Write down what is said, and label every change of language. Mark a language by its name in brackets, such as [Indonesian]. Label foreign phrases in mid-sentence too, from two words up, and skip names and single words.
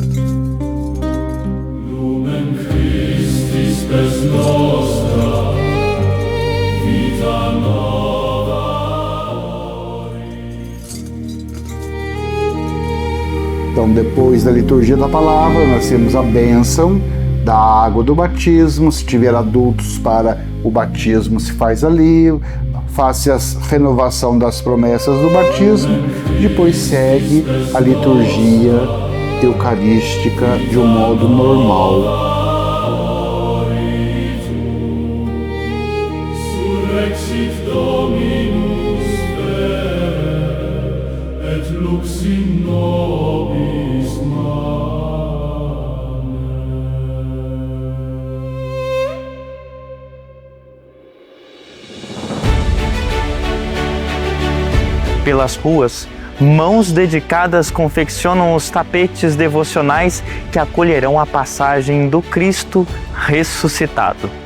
[Latin] Lumen Christi spes nostra, vita nova. [Portuguese] Então, depois da liturgia da palavra, nós temos a bênção da água do batismo. Se tiver adultos para o batismo, se faz ali. Faz a renovação das promessas do batismo, depois segue a liturgia eucarística de um modo normal. [Latin] Surrexit Dominus et lux in nobis mane. [Portuguese] Pelas ruas, mãos dedicadas confeccionam os tapetes devocionais que acolherão a passagem do Cristo ressuscitado.